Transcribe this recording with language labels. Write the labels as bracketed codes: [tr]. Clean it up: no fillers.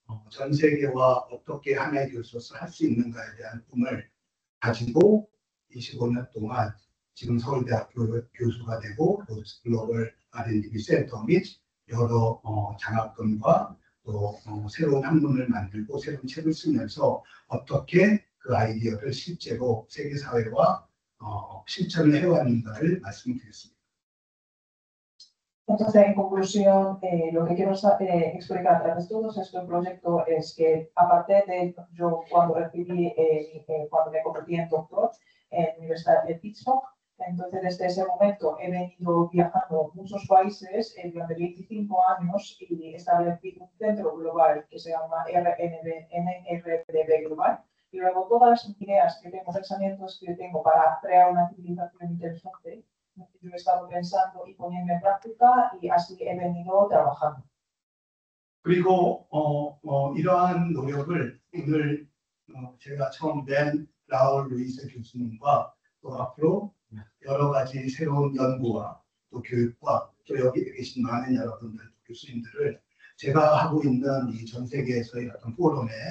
[ko] 전 세계와 어떻게 하나의 교수로서 할 수 있는가에 대한 꿈을 가지고 25년 동안 지금 서울대학교 교수가 되고 글로벌 R&D 센터 및 여러 장학금과 또 새로운 학문을 만들고 새로운 책을 쓰면서 어떻게 그 아이디어를 실제로 세계 사회와 실천을 해왔는가를 말씀드렸습니다. [es] Entonces, en conclusión, lo que quiero explicar a través de todos estos proyectos es que, aparte de yo cuando cuando me convertí en doctor en la Universidad de Pittsburgh, entonces desde ese momento he venido viajando a muchos países durante 25 años y establecí un centro global que se llama NRDB Global. Y luego todas las ideas que tengo, pensamientos que tengo para crear una civilización inteligente, yo he estado pensando y poniendo en práctica y así he venido trabajando. [ko] 그리고 이러한 노력을 오늘 제가 처음 뵌 라울 루이스 교수님과 또 앞으로 여러 가지 새로운 연구와 또 교육과 또 여기 계신 많은 여러분들 교수님들을 제가 하고 있는 이 전 세계에서의 어떤 포럼에